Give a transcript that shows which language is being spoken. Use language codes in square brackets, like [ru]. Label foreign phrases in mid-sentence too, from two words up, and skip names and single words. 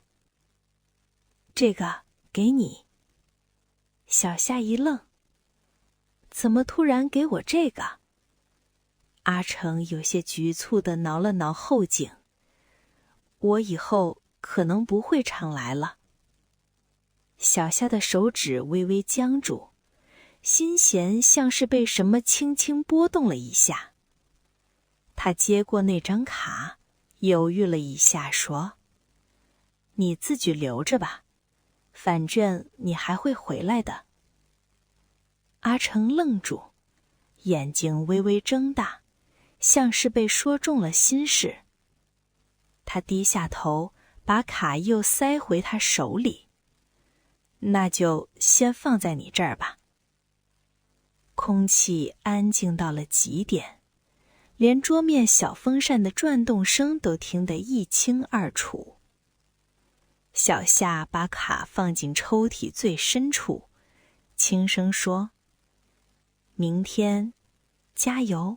[zh] 這個給你。小夏一愣，怎麼突然給我這個？阿成有些局促地撓了撓後頸，我以後可能不會常來了。小夏的手指微微僵住，心弦像是被什麼輕輕撥動了一下。他接過那張卡，猶豫了一下，說：“你自己留着吧，反正你還會回來的。” 阿成愣住，眼睛微微睜大，像是被說中了心事。他低下頭，把卡又塞回他手裡。那就先放在你這兒吧。空氣安靜到了極點，連桌面小風扇的轉動聲都聽得一清二楚。小夏把卡放進抽屜最深處，輕聲說：“明天加油。”